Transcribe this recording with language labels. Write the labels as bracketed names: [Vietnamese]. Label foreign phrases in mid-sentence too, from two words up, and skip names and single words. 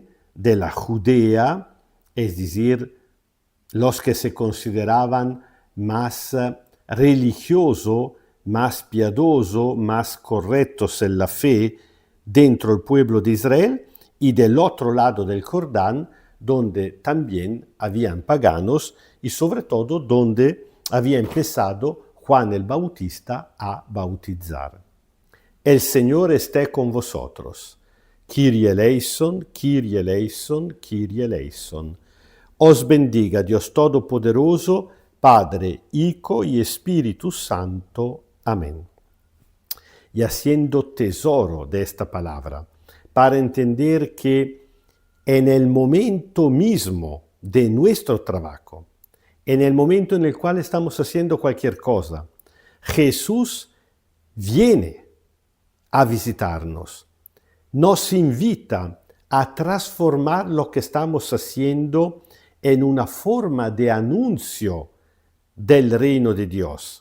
[Spanish] de la Judea, es decir, los que se consideraban más religioso, más piadoso, más correctos en la fe dentro del pueblo de Israel, y del otro lado del Jordán, donde también habían paganos y sobre todo donde había empezado Juan el Bautista a bautizar. El Señor esté con vosotros. [Greek] Kyrie eleison, Kyrie eleison, Kyrie eleison. [Spanish] Os bendiga Dios Todopoderoso, Padre, Hijo y Espíritu Santo. Amén. Y haciendo tesoro de esta palabra, para entender que en el momento mismo de nuestro trabajo, en el momento en el cual estamos haciendo cualquier cosa, Jesús viene a visitarnos, nos invita a transformar lo que estamos haciendo en una forma de anuncio del reino de Dios.